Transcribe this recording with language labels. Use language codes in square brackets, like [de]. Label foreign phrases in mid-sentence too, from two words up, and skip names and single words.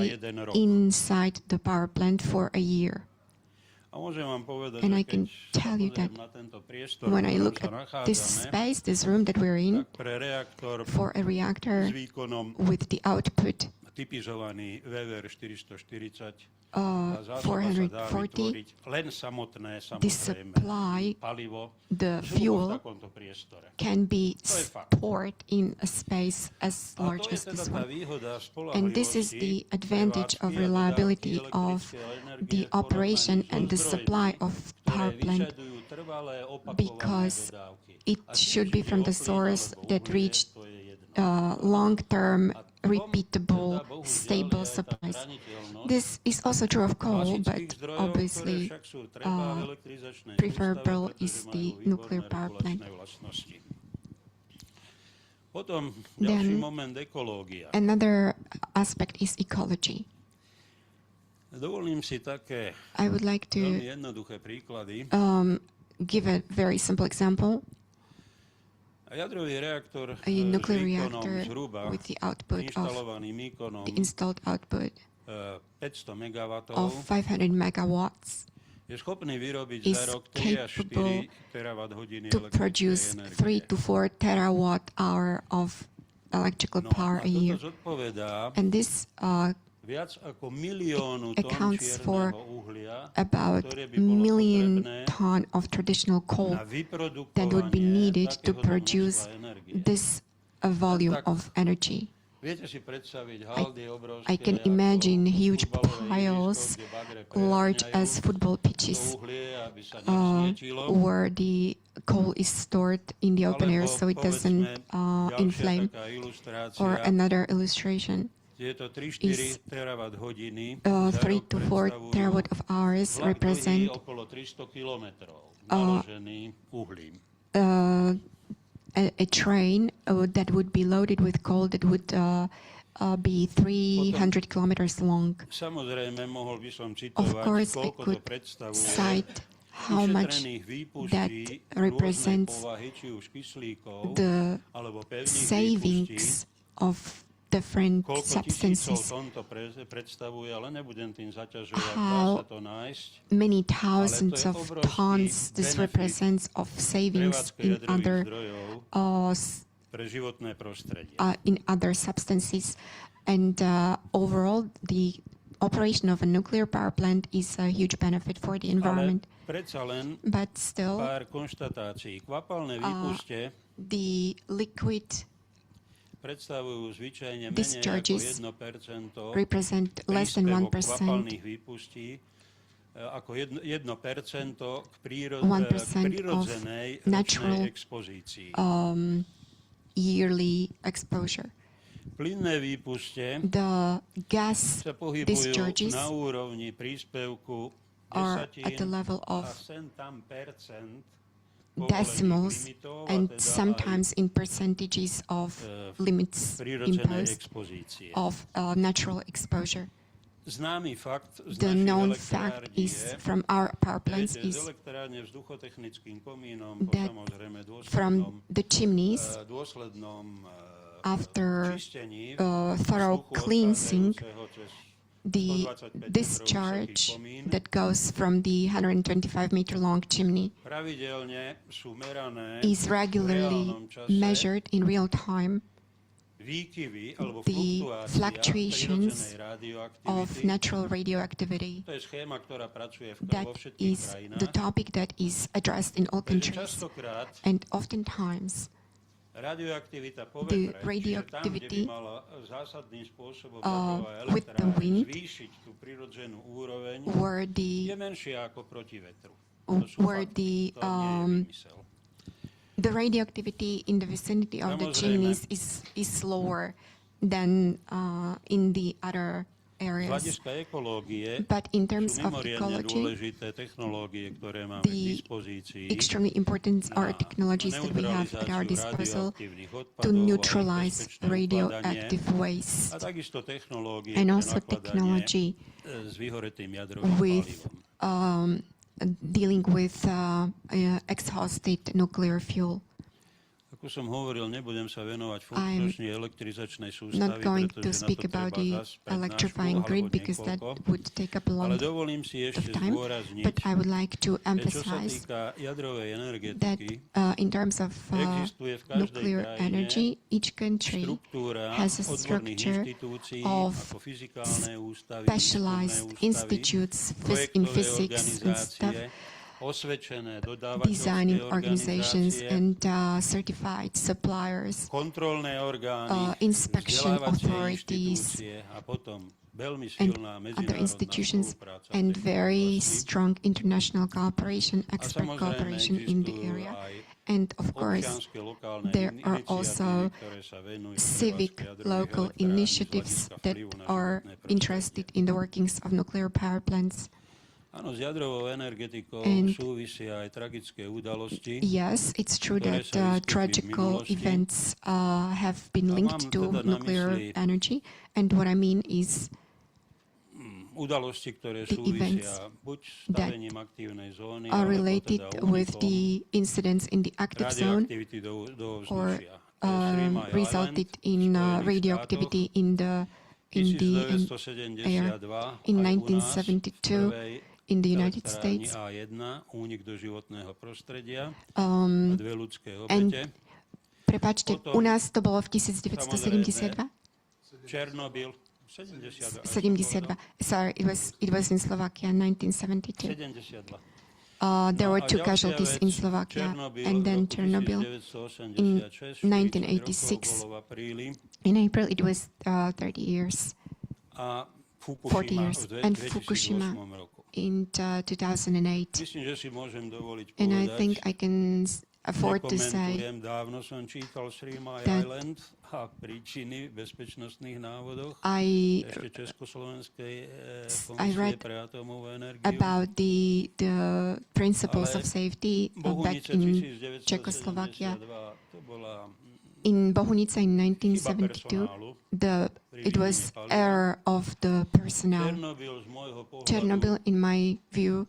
[sk] jeden rok. [en] inside the power plant for a year. [sk] A môžem vám povedať, [en] And [sk] že [en] I can [sk] keď [en] tell you [sk] pozriem [en] that [sk] na tento priestor, [en] when I [sk] v ktorom [en] look [sk] sa [en] at this [sk] nachádzame, [en] space, this room that we're in, [sk] tak pre reaktor [en] for a reactor [sk] s výkonom [en] with the output [sk] typizovaný VVR 440 Tá zásoba sa dá [en] 440, [sk] vytvoriť len samotné, [en] the [sk] samozrejme, [en] supply, [sk] palivo [en] the [sk] zhruba v [en] fuel, [sk] takomto priestore. [en] can be [sk] To je fakt. [en] stored in a space as [sk] A [en] large [sk] to je [en] as [sk] teda [en] this [sk] tá [en] one. [sk] výhoda [en] And this is the [sk] spoľahlivosti [en] advantage of [sk] prevádzky a [en] reliability [sk] dodávky [en] of [sk] elektrickej energie [en] the [sk] v porovnaní [en] operation [sk] so [en] and the [sk] zdrojmi, [en] supply of power [sk] ktoré [en] plant, [sk] vyžadujú trvalé opakované [en] because [sk] dodávky. [en] it [sk] A tým, [en] should [sk] či [en] be [sk] ide [en] from [sk] o [en] the [sk] plyn [en] source [sk] alebo [en] that [sk] uhlie, [en] reach [sk] to je jedno. [en] long-term, [sk] A v tom [en] repeatable, [sk] teda bohužiaľ [en] stable [sk] je aj tá [en] supplies. [sk] zraniteľnosť [en] This is also true of coal, but [sk] klasických zdrojov, ktoré [en] obviously [sk] však sú treba v elektrizačnej [en] preferable [sk] sústave, [en] is [sk] pretože [en] the [sk] majú [en] nuclear [sk] výborné [en] power plant. [sk] regulačné vlastnosti. Potom ďalší [en] Then [sk] moment, ekológia. [en] another aspect is ecology. [sk] Dovolím si také [en] I would like [sk] veľmi [en] to [sk] jednoduché príklady. [en] give a very simple example. [sk] Jadrový reaktor [en] A nuclear [sk] s výkonom [en] reactor [sk] zhruba [en] with the output of [sk] inštalovaným výkonom [en] the installed output [sk] 500 MW [en] of 500 megawatts [sk] je schopný vyrobiť [en] is [sk] za rok 3 až 4 [en] capable [sk] terawatt hodiny [en] to produce [sk] elektrickej [en] 3 to 4 terawatt hour of electrical [sk] No [en] power [sk] a [en] a year. [sk] toto zodpovedá [en] And this [sk] viac ako miliónu tón [en] accounts for [sk] čierneho uhlia, [en] about [sk] ktoré by bolo [en] million [sk] potrebné [en] ton of traditional coal [sk] na [en] that would be [sk] vyprodukovanie [en] needed to [sk] takéhoto [en] produce [sk] množstva energie. [en] this volume [sk] Tak [en] of energy. [sk] Viete si predstaviť haldy obrovské, [en] I can [sk] ako [en] imagine huge [sk] futbalové [en] piles, [sk] ihrisko, kde bagre [en] large [sk] prehrňajú [en] as football [sk] to [en] pitches, [sk] uhlie, aby sa nevznietilo. [en] where the coal is stored in the open air so it doesn't [sk] ďalšia [en] inflame. [sk] taká ilustrácia, [en] Or another illustration, [sk] tieto 3-4 [en] is, [sk] terawatt hodiny [en] 3 to 4 terawatt of hours [sk] vlak [en] represent [sk] dlhý okolo 300 kilometrov, naložený uhlím. [en] a train that would be loaded with coal that would be 300 kilometers long. [sk] Samozrejme, mohol by som [en] Of [sk] citovať, [en] course, I [sk] koľko to [en] could [sk] predstavuje [en] cite how much [sk] ušetrených výpustí [en] that [sk] rôznej [en] represents [sk] povahy, či už kyslíkov, [en] the [sk] alebo pevných výpustí. [en] savings of different [sk] Koľko tisícov [en] substances, [sk] tón to predstavuje, ale nebudem tým zaťažovať, dá [en] how [sk] sa to nájsť. [en] many thousands [sk] je [en] of [sk] obrovský [en] tons this benefit represents of savings [sk] Prevádzka [en] in [sk] jadrových [en] other [sk] zdrojov pre životné prostredie. [en] substances. And overall, the operation of a nuclear power plant is a huge benefit for the [sk] Ale [en] environment. [sk] predsa len [en] But still, [sk] pár konštatácií. Kvapalné výpuste [en] the liquid [sk] predstavujú zvyčajne menej ako [en] discharges [sk] 1% [en] represent less than [sk] príspevok [en] 1% [sk] kvapalných výpustí, ako 1% k [en] 1% of [sk] prirodzenej [en] natural, [sk] ročnej expozícii. [en] yearly exposure. [sk] Plynné výpuste [en] The gas [sk] sa pohybujú [en] discharges [sk] na úrovni príspevku [en] are at the [sk] desatín [en] level [sk] a [en] of [sk] sem tam percent [en] decimals [sk] povolených limitov, a [en] and [sk] teda [en] sometimes in percentages of limits [sk] prirodzenej [en] imposed [sk] expozície. [en] of natural exposure. [sk] Známy fakt z [en] The [sk] našich [en] known [sk] elektrární [en] fact is [sk] je, [en] from our power plants [sk] viete, z [en] is [sk] elektrárne vzduchotechnickým komínom po [en] that [sk] samozrejme [en] from the chimneys [sk] dôslednom [en] after [sk] čistení [en] thorough [sk] vzduchu [en] cleansing, [sk] odchádzajúceho cez [en] the [sk] 125 [en] discharge [sk] metrov vysoký komín [en] that goes from the 125-meter long chimney [sk] pravidelne sú merané [en] is [sk] v [en] regularly [sk] reálnom čase [en] measured in real time. [sk] výkyvy alebo [en] The [sk] fluktuácia [en] fluctuations [sk] prirodzenej [en] of [sk] radioaktivity. [en] natural radioactivity. [sk] To je schéma, ktorá pracuje [en] That [sk] vo všetkých [en] is [sk] krajinách. [en] the topic that is addressed in all [sk] Takže [en] countries. [sk] častokrát [en] And oftentimes, [sk] radioaktivita po [en] the [sk] vetre, [en] radioactivity, [sk] čiže tam, kde by mala zásadným spôsobom [en] with the wind, [sk] zvýšiť tú prirodzenú úroveň, [en] where [sk] je [en] the [sk] menšia ako proti vetru. To sú [en] where [sk] fakty, [en] the [sk] to nie je vymysel. [en] the radioactivity in the vicinity of the [sk] Samozrejme. [en] chimneys is lower than in the other [sk] Z [en] areas. [sk] hľadiska ekológie [en] But in terms [sk] sú [en] of [sk] mimoriadne [en] ecology, [sk] dôležité technológie, ktoré máme k [en] the [sk] dispozícii [en] extremely important are [sk] na [en] technologies that we have at our [sk] neutralizáciu [en] disposal [sk] radioaktívnych [en] to [sk] odpadov a ich [en] neutralize [sk] bezpečné ukladanie. [en] radioactive [sk] A [en] waste, [sk] takisto technológie [en] and [sk] pre [en] also [sk] nakladanie [en] technology [sk] s vyhoretým jadrovým [en] with [sk] palivom. [en] dealing with exhausted nuclear fuel. [sk] Ako som hovoril, nebudem sa venovať [en] I'm [sk] funkčnosti elektrizačnej [en] not [sk] sústavy, [en] going to [sk] pretože na [en] speak [sk] to [en] about [sk] treba [en] the [sk] zas prednášku [en] electrifying [sk] alebo [en] grid because that [sk] niekoľko. [en] would take up a [sk] Ale [en] long [sk] dovolím si [en] of [sk] ešte [en] time. [sk] zdôrazniť, [en] But I would like to [sk] že čo sa [en] emphasize [sk] týka jadrovej [en] that [sk] energetiky, [en] in terms of [sk] existuje v každej [en] nuclear [sk] krajine [en] energy, each country [sk] štruktúra [en] has a [sk] odborných [en] structure [sk] inštitúcií [en] of [sk] ako fyzikálne ústavy, [en] specialized [sk] výskumné ústavy, [en] institutes in [sk] projektové [en] physics and stuff, [sk] organizácie, osvedčené [en] designing [sk] dodávateľské [en] organizations [sk] organizácie, [en] and certified suppliers, [sk] kontrolné orgány, [en] inspection [sk] vzdelávacie [en] authorities, [sk] inštitúcie a potom veľmi [en] and [sk] silná [en] other [sk] medzinárodná [en] institutions, [sk] spolupráca v [en] and [sk] tejto [en] very [sk] oblasti. [en] strong international cooperation, [sk] A [en] expert [sk] samozrejme [en] cooperation in the [sk] existujú [en] area. [sk] aj [en] And of course, [sk] občianske lokálne [en] there are [sk] iniciatívy, [en] also [sk] ktoré sa venujú [en] civic [sk] prevádzke jadrových [en] local [sk] elektrární z [en] initiatives [sk] hľadiska [en] that [sk] vplyvu na [en] are [sk] životné prostredie. [en] interested in the workings of nuclear power plants. [sk] Áno, s jadrovou energetikou [en] And [sk] súvisia aj tragické udalosti. [en] yes, it's true [sk] ktoré [en] that [sk] sa vyskytli v [en] tragical [sk] minulosti. [en] events have been [sk] A [en] linked [sk] mám [en] to [sk] teda na [en] nuclear [sk] mysli [en] energy. And what I mean is [sk] Udalosti, ktoré [en] the events [sk] súvisia buď s [en] that [sk] stavením aktívnej zóny, [en] are [sk] alebo [en] related [sk] teda [en] with [sk] únikom [en] the incidents in the active zone [sk] radioaktivity do [en] or [sk] ovzdušia. To je Three Mile [en] resulted [sk] Island v [en] in [sk] Spojených [en] radioactivity [sk] štátoch, [en] in the air [sk] 1972 [en] in [sk] aj u nás, [en] 1972 [sk] v prvej [en] in the United [sk] elektrárni [en] States. [sk] A1, únik do životného prostredia a Um, 2 ľudské [en] and [sk] obete. Prepačte, Potom, u nás to bolo v 1972? Černobyl, 72. 72. [en] Sorry, it was in Slovakia, 1972. 72. There [sk] No [en] were [sk] a [en] two [sk] ďalšia [en] casualties [sk] vec, [en] in Slovakia, [sk] Černobyl [en] and [sk] v [en] then [sk] roku [en] Chernobyl [sk] 1986, [en] in [sk] 1986 bolo v apríli, [en] in April. It was 30 years, [sk] a [en] 40 [sk] Fukushima [en] years, [sk] v [en] and [sk] 2008 [en] Fukushima [sk] roku. [en] in 2008. [sk] Myslím, že si môžem dovoliť [en] And I [sk] povedať, [en] think I can afford to say [sk] nekomentujem, dávno som čítal Three Mile [en] that [sk] Island a príčiny v bezpečnostných návodoch [en] I [sk] ešte Československej [en] I [sk] komisie [en] read [sk] pre atomovú energiu. [en] about the principles [sk] Ale [en] of safety back [sk] Bohunice [en] in [sk] 1972, [en] Czechoslovakia. [sk] to bola [en] In Bohunice in [sk] chyba [en] 1972, [sk] personálu. [en] it was error of the personnel. [sk] Černobyl z môjho pohľadu, [en] Chernobyl, in my view,